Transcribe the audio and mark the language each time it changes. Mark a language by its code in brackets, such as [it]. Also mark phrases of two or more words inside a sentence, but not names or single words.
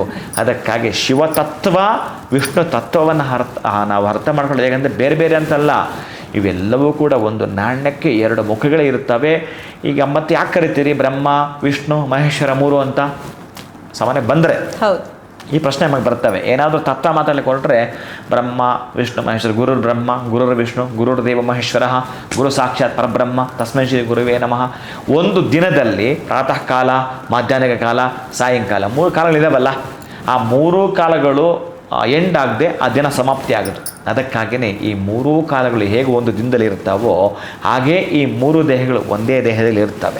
[kn] ಅದಕ್ಕಾಗಿ ಶಿವತತ್ವ ವಿಷ್ಣು ತತ್ವವನ್ನು ನಾವು ಅರ್ಥ ಮಾಡ್ಕೊಳ್ಳೋದು. ಹೇಗೆಂದರೆ ಬೇರೆ ಬೇರೆ ಅಂತಲ್ಲ, ಇವೆಲ್ಲವೂ ಕೂಡ ಒಂದು ನಾಣ್ಯಕ್ಕೆ ಎರಡು ಮುಖಗಳೇ ಇರ್ತವೆ. ಈಗ ಮತ್ತೆ ಯಾಕೆ ಕರಿತೀರಿ ಬ್ರಹ್ಮ ವಿಷ್ಣು ಮಹೇಶ್ವರ ಮೂರು ಅಂತ ಸಾಮಾನ್ಯ ಬಂದರೆ ಹೌದು ಈ ಪ್ರಶ್ನೆ ನಮಗೆ ಬರ್ತವೆ. ಏನಾದರೂ ತತ್ವ ಮಾತಾಡಲಿಕ್ಕೆ ಹೊರಟ್ರೆ ಬ್ರಹ್ಮ ವಿಷ್ಣು ಮಹೇಶ್ವರ, [sa] ಗುರುರ್ ಬ್ರಹ್ಮ ಗುರುರ್ ವಿಷ್ಣು ಗುರುರ್ದೇವ ಮಹೇಶ್ವರ ಗುರು ಸಾಕ್ಷಾತ್ ಪರಬ್ರಹ್ಮ ತಸ್ಮೈ ಶ್ರೀ ಗುರುವೇ ನಮಃ. [kn] ಒಂದು ದಿನದಲ್ಲಿ ಪ್ರಾತಃ ಕಾಲ, ಮಾಧ್ಯಾಹ್ನಿಕ ಕಾಲ, ಸಾಯಂಕಾಲ 3 ಕಾಲಗಳಿದಾವಲ್ಲ, ಆ 3 ಕಾಲಗಳು ಎಂಡ್ ಆಗದೆ ಆ ದಿನ ಸಮಾಪ್ತಿ ಆಗೋದು. ಅದಕ್ಕಾಗಿಯೇ ಈ 3 ಕಾಲಗಳು ಹೇಗೆ ಒಂದು ದಿನದಲ್ಲಿ ಇರ್ತಾವೋ ಹಾಗೇ ಈ 3 ದೇಹಗಳು ಒಂದೇ ದೇಹದಲ್ಲಿ ಇರ್ತವೆ.